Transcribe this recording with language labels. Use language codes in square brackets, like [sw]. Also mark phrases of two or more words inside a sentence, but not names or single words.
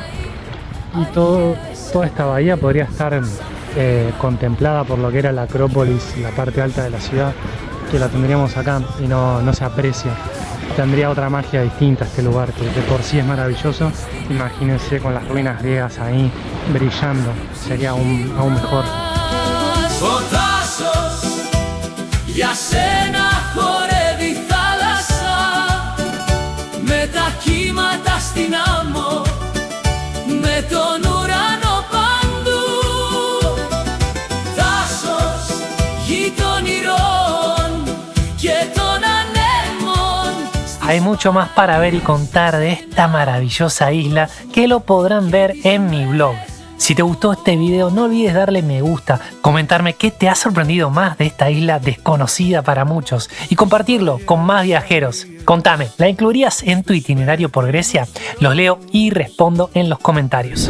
[es] Y toda esta bahía podría estar contemplada por lo que era la Acrópolis, la parte alta de la ciudad, que la tendríamos acá y no se aprecia. Tendría otra magia distinta este lugar, que de por sí es maravilloso. Imagínense con las ruinas griegas ahí brillando, sería aún mejor. [el] Ο Τάσος για σένα χορεύει θάλασσα, με τα κύματα στην άμμο, με τον ουρανό παντού. Τάσος γη των ηρών και των ανέμων. [es] Hay mucho más para ver y contar de esta maravillosa isla, que lo podrán ver en mi blog. Si te gustó este video, no olvides darle me gusta, comentarme qué te ha sorprendido más de esta isla desconocida para muchos y compartirlo con más viajeros. Contame, ¿la incluirías en tu itinerario por Grecia? Los leo y respondo en los comentarios.